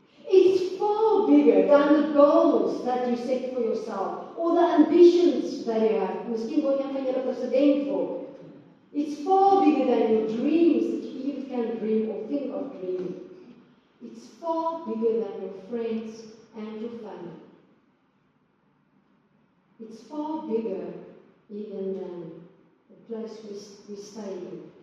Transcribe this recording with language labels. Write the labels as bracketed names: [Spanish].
[English] It's far bigger than the goals that you set for yourself or the ambitions that you have. [Afrikaans] Miskien wil een van julle president word. [English] It's far bigger than your dreams that you even can dream or think of dreaming. It's far bigger than your friends and your family. It's far bigger even than the place we stay in.